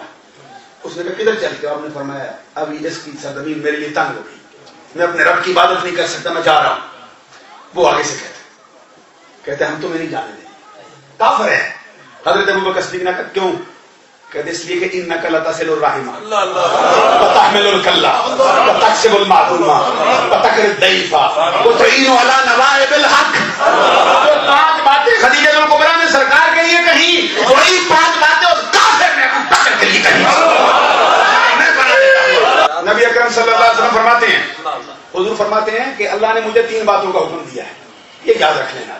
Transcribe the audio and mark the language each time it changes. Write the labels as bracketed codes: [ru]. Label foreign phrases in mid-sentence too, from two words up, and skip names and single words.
[ur] اس نے کہا کدھر چل کے؟ آپ نے فرمایا ابھی اس کی سرزمین میرے لیے تنگ ہو گئی, میں اپنے رب کی عبادت نہیں کر سکتا, میں جا رہا ہوں. وہ آگے سے کہتے ہم تمہیں نہیں جانے دیں, کافر ہے. حضرت ابو بکر صدیق نے کہا کیوں؟ کہتے اس لیے کہ [ar] انک لتصل الرحمہ وتحمل الکلہ وتکسب المعدومہ وتکر الضیف وتعین علی نوائب الحق. [ur] جو 5 باتیں خدیجہ الکبریٰ نے سرکار کے لیے کہیں, وہی 5 باتیں اس کافر نے ابو بکر کے لیے کہیں. نبی اکرم صلی اللہ علیہ وسلم فرماتے ہیں, حضور فرماتے ہیں کہ اللہ نے مجھے 3 باتوں کا حکم دیا ہے, یہ یاد رکھ لینا.